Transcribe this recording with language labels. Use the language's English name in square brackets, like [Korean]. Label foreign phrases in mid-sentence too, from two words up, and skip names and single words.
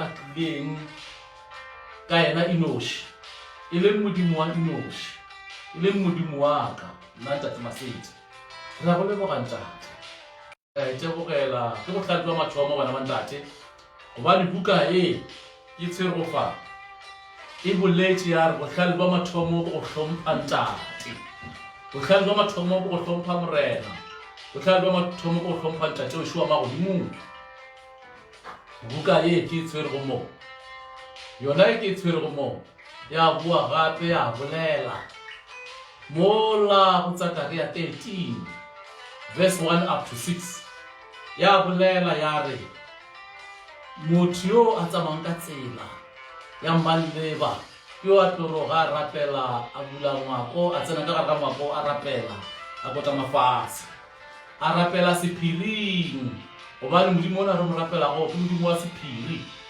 [Northern Sotho] tlileng ka yena Enoshi e leng modimo wa Enoshi e leng modimo wa ka nna ntate Masedi re a go leboga ntate tebogela ke bohlale jwa mathomo bana ba ntate gobane buka e ke tsherofa e boletše ya re bohlale jwa mathomo bo go hlompha ntate bohlale jwa mathomo bo go hlompha morena bohlale jwa mathomo bo go hlompha ntate o šoa magodimong buka e ke e tshwerego mo yona e ke e tshwerego mo ya bua gape ya bolela mola go Zakaria 13 [English] verse 1 up to 6 [Northern Sotho] ya bolela ya re motho yo a tsamayang ka tsela ya mmaleba yo a tloroga a rapela a bula ngwako a tsena ka gare ga ngwako a rapela a kota mafase a rapela sephiring gobane modimo o na re mo rapelago ke modimo wa sephiri